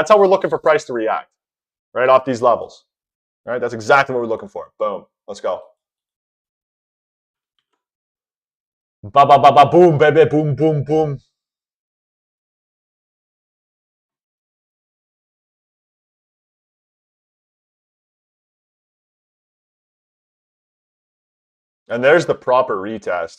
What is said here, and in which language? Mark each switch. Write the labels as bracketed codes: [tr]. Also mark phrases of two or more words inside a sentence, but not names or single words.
[en] That's how we're looking for price to react, right? Off these levels, right? That's exactly what we're looking for. Boom. Let's go. Ba ba ba ba boom, baby, boom, boom, boom. And there's the proper retest.